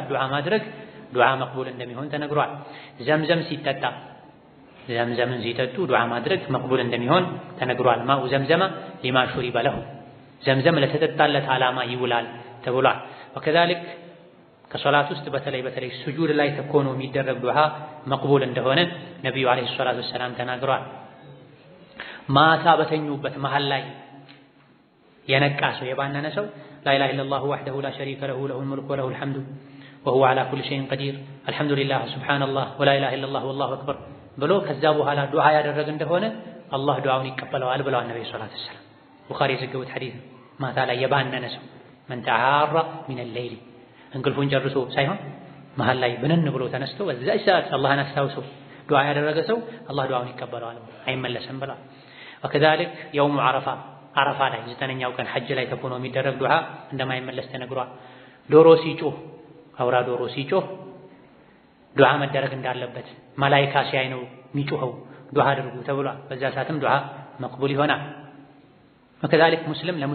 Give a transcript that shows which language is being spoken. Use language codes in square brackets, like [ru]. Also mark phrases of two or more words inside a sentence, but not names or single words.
[am] ዱዓ ማድረግ ዱዓ መቅቡል እንደሚሆን ተነግሯል። ዘምዘም ሲጠጣ ዘምዘምን ሲጠጡ ዱዓ ማድረግ መቅቡል እንደሚሆን ተነግሯል። [ar] ماء زمزم لما شرب له፣ [am] ዘምዘም ለተጠጣለት ዓላማ ይውላል ተብሏል። ወከዛሊክ ከሶላት ውስጥ በተለይ ሱጁድ ላይ ተኮኖ የሚደረግ ዱዓ መቅቡል እንደሆነ ነብዩ [ar] عليه الصلاة والسلام [am] ተናግረዋል። ማታ በተኙበት መሃል ላይ የነቃ ሰው የባነነ ሰው [ar] لا إله إلا الله وحده لا شريك له له الملك وله الحمد وهو على كل شيء قدير الحمد لله سبحان الله ولا إله إلا الله والله أكبر [am] ብሎ ከዛ በኋላ ዱዓ ያደረገ እንደሆነ አላህ ዱዓውን ይቀበለዋል ብለዋል ነብዩ [ar] صلى الله عليه وسلم። [am] ቡኻሪ የዘገቡት ሐዲስ ማታ ላይ የባነነ ሰው [ar] من تعار من الليل [am] እንቅልፉን ጨርሶ ሳይሆን መሃል ላይ ብንን ብሎ ተነስቶ በዛች ሰዓት አላህን አስታውሶ ዱዓ ያደረገ ሰው አላህ ዱዓውን ይቀበለዋል አይመለስም ብለዋል። [ar] وكذلك يوم عرفة [am] ላይ 9ኛው ቀን ሐጅ ላይ ተኮኖ የሚደረግ ዱዓ እንደማይመለስ ተነግሯል። ዶሮ ሲጮህ አውራ ዶሮ ሲጮህ ዱዓ መደረግ እንዳለበት መላኢካ ሲያይ ነው የሚጮኸው ዱዓ አድርጉ ተብሏል። በዛ ሰዓትም ዱዓ መቅቡል ይሆናል። وكذلك ሙስሊም